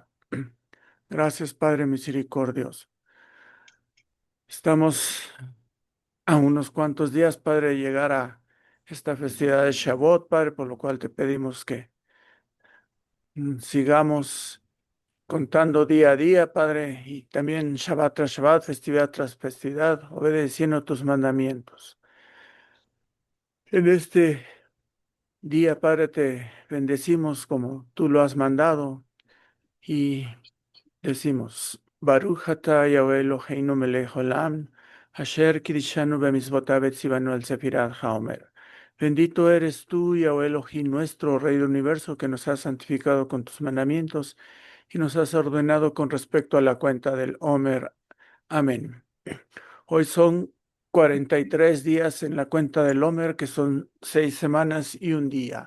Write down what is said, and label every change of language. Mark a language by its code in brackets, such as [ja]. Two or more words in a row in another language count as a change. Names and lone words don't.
[es] Gracias, Padre misericordioso. Estamos a unos cuantos días, Padre, de llegar a esta festividad de Shavuot, Padre, por lo cual te pedimos que sigamos contando día a día, Padre, y también Shabbat tras Shabbat, festividad tras festividad, obedeciendo tus mandamientos. En este día, Padre, te bendecimos como tú lo has mandado y decimos, [he] ברוך אתה יהוה אלהינו מלך עולם, אשר קדשנו במצותיו וצונו על ספירת העומר. [es] Bendito eres tú, Yahweh Elohim, nuestro Rey del Universo, que nos has santificado con tus mandamientos y nos has ordenado con respecto a la cuenta del Homer. Amén. Hoy son 43 días en la cuenta del Homer, que son 6 semanas y un día.